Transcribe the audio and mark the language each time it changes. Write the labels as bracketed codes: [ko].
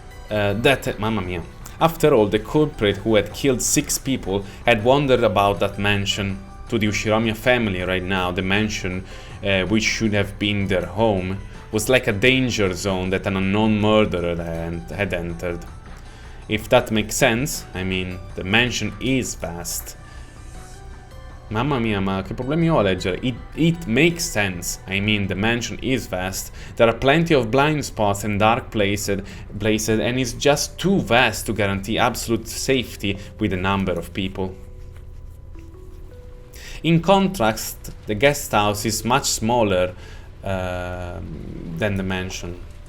[en] After all, the culprit who had killed 6 people had wandered about that mansion. To the Ushiramiya family right now, the mansion, which should have been their home, was like a danger zone that an unknown murderer had entered. If that makes sense, I mean, the mansion is vast. [it] Mamma mia, ma che problemi ho a leggere? [en] It makes sense. I mean, the mansion is vast. There are plenty of blind spots and dark places, and it's just too vast to guarantee absolute safety with a number of people. In contrast, the guest house is much smaller than the mansion.